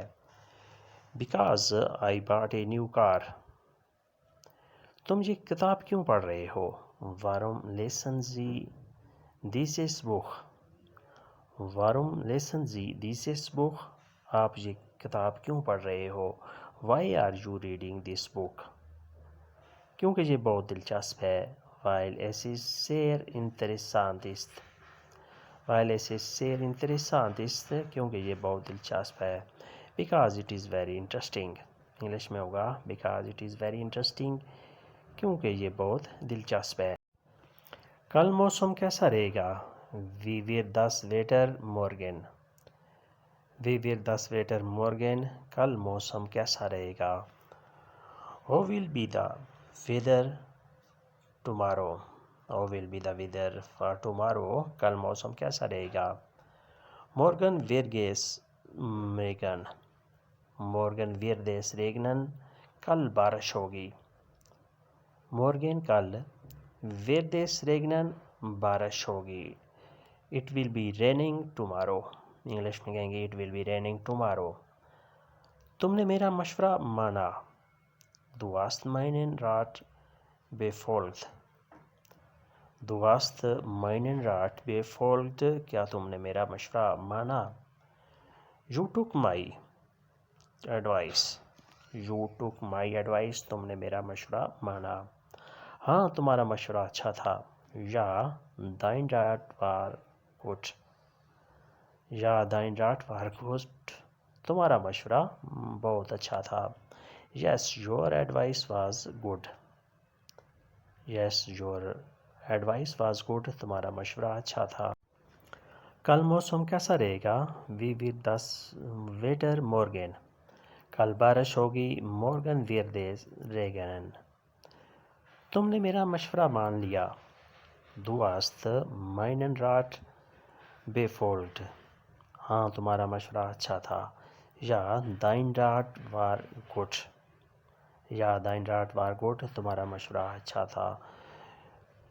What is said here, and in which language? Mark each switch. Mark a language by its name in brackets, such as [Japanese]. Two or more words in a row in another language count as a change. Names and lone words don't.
[English] Because I bought a new car، [Urdu] تم یہ کتاب کیوں پڑھ رہے ہو؟ [German] Warum lesen Sie dieses Buch، Warum lesen Sie dieses Buch، [Urdu] آپ یہ کتاب کیوں پڑھ رہے ہو؟ [English] Why are you reading this book، [Urdu] کیونکہ یہ بہت دلچسپ ہے۔ [German] Weil es sehr interessant ist، Weil es sehr interessant ist، [Urdu] کیونکہ یہ بہت دلچسپ ہے۔ [English] Because it is very interesting، [Urdu] انگلش میں ہوگا [English] because it is very interesting، [Urdu] کیونکہ یہ بہت دلچسپ ہے۔ کل موسم کیسا رہے گا؟ [German] Wie wird das Wetter morgen، Wie wird das Wetter morgen، [Urdu] کل موسم کیسا رہے گا؟ [English] How will be the weather tomorrow، How will be the weather for tomorrow، [Urdu] کل موسم کیسا رہے گا؟ [German] Morgen wird es regnen، Morgen wird es regnen، [Urdu] کل بارش ہوگی۔ [German] Morgen کل، wird es regnen، [Urdu] بارش ہوگی۔ [English] It will be raining tomorrow، [Urdu] انگلش میں کہیں گے [English] it will be raining tomorrow۔ [Urdu] تم نے میرا مشورہ مانا۔ [German] Du hast meinen Rat befolgt، Du hast meinen Rat befolgt، [Urdu] کیا تم نے میرا مشورہ مانا؟ [English] You took my advice، You took my advice، [Urdu] تم نے میرا مشورہ مانا۔ ہاں تمہارا مشورہ اچھا تھا۔ [German] Ja dein Rat war gut، Ja dein Rat war gut، [Urdu] تمہارا مشورہ بہت اچھا تھا۔ [English] Yes your advice was good، Yes your advice was good، [Urdu] تمہارا مشورہ اچھا تھا۔ کل موسم کیسا رہے گا؟ [German] Wie wird das Wetter morgen، [Urdu] کل بارش ہوگی۔ [German] Morgen wird es regnen، [Urdu] تم نے میرا مشورہ مان لیا۔ [German] Du hast meinen Rat befolgt، [Urdu] ہاں تمہارا مشورہ اچھا تھا۔ [German] Ja dein Rat war gut، Ja dein Rat war gut، [Urdu] تمہارا مشورہ اچھا تھا۔